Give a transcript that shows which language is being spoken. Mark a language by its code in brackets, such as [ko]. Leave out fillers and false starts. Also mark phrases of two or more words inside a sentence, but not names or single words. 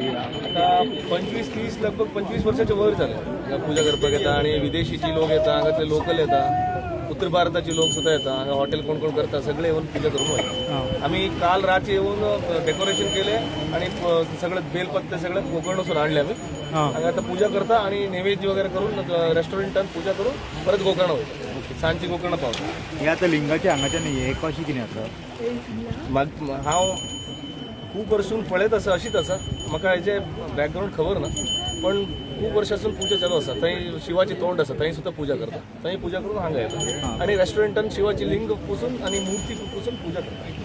[mr] आता 25-30 लगभग 25 वर्षाच्या वर झाले पूजा करपाक येता आणि विदेशीची लोक येतात, हांगातले लोकल येतात, उत्तर भारताची लोक सुद्धा येतात, हॉटेल कोण कोण करतात सगळे येऊन पूजा करून वयता. आम्ही काल रात्री येऊन डेकोरेशन केले आणि सगळे बेलपत्ते सगळे गोकर्णासून आणले आम्ही. [kok] हांगा आता पूजा करता आणि नैवेद्य वगैरे करून रेस्टॉरंटात पूजा करून परत गोकर्ण वयता. सांजची गोकर्ण पावता. ही आता लिंगाची हांगाच्यान हे कशी कितें आसा? हांव खूप वर्षून पळयत आसा अशीच आसा. म्हाका हेजे बॅकग्राऊंड खबर ना, पण खूप वर्षासून पूजा चालू आसा. थंय शिवाची तोंड आसा, थंय सुद्धा पूजा करता. थंय पूजा करून हांगा येता आणि रेस्टॉरंटान शिवाची लिंग पुसून आणि मूर्ती पुसून पूजा करता.